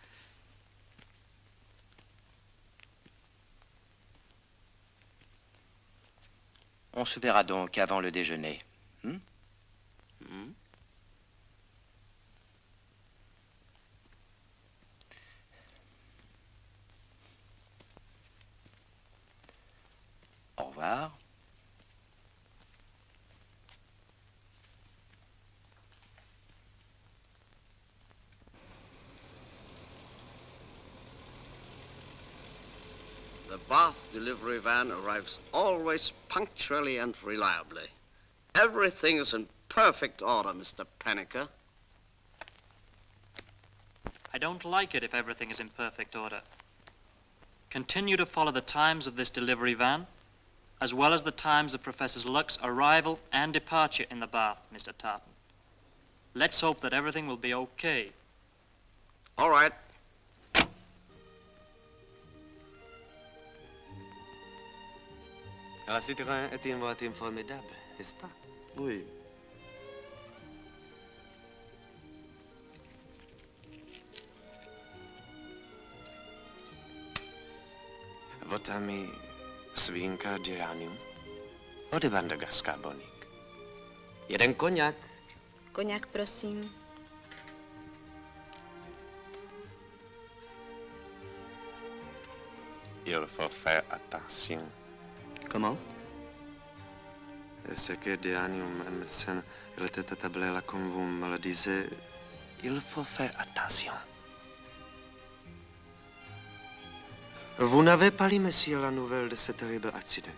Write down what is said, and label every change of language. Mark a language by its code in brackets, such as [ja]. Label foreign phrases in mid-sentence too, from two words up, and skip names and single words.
[fr] On se verra donc avant le déjeuner. Au revoir. [en] The Bath delivery van arrives always punctually and reliably. Everything is in perfect order, Mr. Paniker. I don't like it if everything is in perfect order. Continue to follow the times of this delivery van, as well as the times of Professor Luck's arrival and departure in the Bath, Mr. Tartan. Let's hope that everything will be okay. All right. [fr] La Citroën est une voiture formidable, n'est-ce pas? Oui. Votre ami Svinka Diranium ode Vandagaskar Bonik. [cs] Jeden koněk. Koněk, prosím. [fr] Il faut faire attention. Comment? Ce que Diranium, un médecin, il était attablé là comme vous me le disiez. Il faut faire attention. Vous n'avez pas lu, monsieur, la nouvelle de ce terrible accident.